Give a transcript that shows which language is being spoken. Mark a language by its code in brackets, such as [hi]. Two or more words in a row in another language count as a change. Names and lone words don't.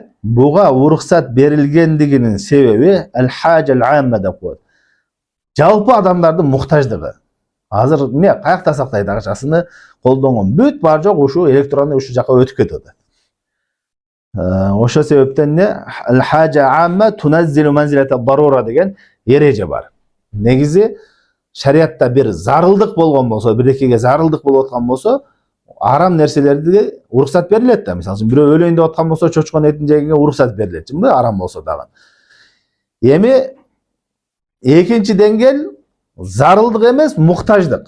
[ky] Буга уруксат берилгендигинин себеби [ar] الحاجة العامة [ky] деп коет. Жалпы адамдардын муктаждыгы. Азыр эмне каякта сактайт акчасын колдонгон бүт бар жок ушу электронный ушу жака өтүп кетип атат. Ошол себептен эмне [ar] الحاجة عامة تنزل منزلة ضرورة [ky] деген эреже бар. Негизи шариатта бир зарылдык болгон болсо, бирдекеге зарылдык болуп аткан болсо, арам нерселерди уруксат берилет да. Мисалы үчүн бирөө өлөйүн деп аткан болсо, чочкон этин жегенге уруксат берилет. Чынбы? Арам болсо дагы. Эми экинчи деңгел зарылдык эмес, муктаждык.